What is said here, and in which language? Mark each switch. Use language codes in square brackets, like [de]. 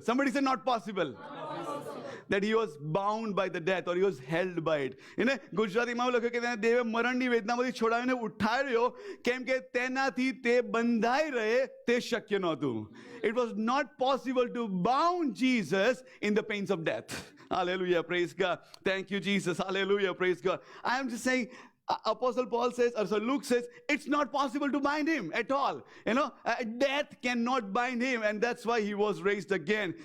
[en] Somebody say not possible. That he was bound by the death, or he was held by it. [gu] ગુજરાતીમાં લખ્યું કે તેને દેવે મરણની વેદનામાંથી છોડાવીને ઉઠાડ્યો, કેમ કે તેનાથી તે બંધાઈ રહે તે શક્ય નહોતું. [en] It was not possible to bound Jesus in the pains of death. Hallelujah, praise God. Thank you, Jesus. Hallelujah, praise God. I am just saying, Apostle Paul says, or so Luke says, it's not possible to bind him at all. Death cannot bind him, and that's why he was raised again.